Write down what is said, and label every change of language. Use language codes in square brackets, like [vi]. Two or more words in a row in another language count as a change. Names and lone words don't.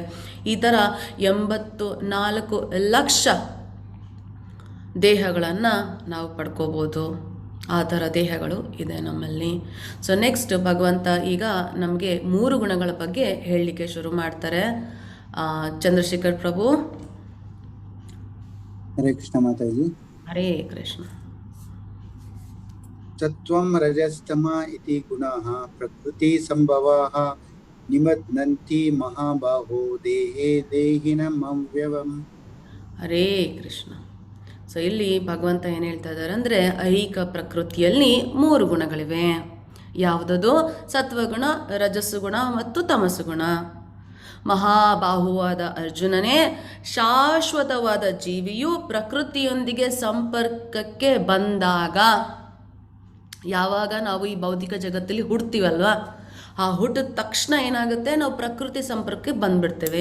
[kn] ಈ ಥರ 84 ಲಕ್ಷ ದೇಹಗಳನ್ನು ನಾವು ಪಡ್ಕೋಬೋದು. ಆ ಥರ ದೇಹಗಳು ಇದೆ ನಮ್ಮಲ್ಲಿ. [en] so next [kn] ಭಗವಂತ ಈಗ ನಮಗೆ 3 ಗುಣಗಳ ಬಗ್ಗೆ ಹೇಳಲಿಕ್ಕೆ ಶುರು ಮಾಡ್ತಾರೆ. ಚಂದ್ರಶೇಖರ್ ಪ್ರಭು. ಹರೇ ಕೃಷ್ಣ ಮಾತಾಜಿ. ಹರೇ ಕೃಷ್ಣ. [sa] सत्वं रजस्तम इति गुणः प्रकृति सम्भवाः निमग्नन्ति महाबाहो देहे देहिनं अव्यवं. [kn] ಹರೇ ಕೃಷ್ಣ. ಸೊ ಇಲ್ಲಿ ಭಗವಂತ ಏನು ಹೇಳ್ತಾ ಇದ್ದಾರೆ ಅಂದರೆ, ಐಹಿಕ ಪ್ರಕೃತಿಯಲ್ಲಿ 3 ಗುಣಗಳಿವೆ. ಯಾವುದದು? ಸತ್ವಗುಣ, ರಜಸ್ಸು ಗುಣ ಮತ್ತು ತಮಸ್ಸು ಗುಣ. ಮಹಾಬಾಹುವಾದ ಅರ್ಜುನನೇ, ಶಾಶ್ವತವಾದ ಜೀವಿಯು ಪ್ರಕೃತಿಯೊಂದಿಗೆ ಸಂಪರ್ಕಕ್ಕೆ ಬಂದಾಗ, ಯಾವಾಗ ನಾವು ಈ ಭೌತಿಕ ಜಗತ್ತಲ್ಲಿ ಹುಡ್ತೀವಲ್ವ, ಆ ಹುಟ್ಟಿದ ತಕ್ಷಣ ಏನಾಗುತ್ತೆ, ನಾವು ಪ್ರಕೃತಿ ಸಂಪರ್ಕಕ್ಕೆ ಬಂದ್ಬಿಡ್ತೇವೆ.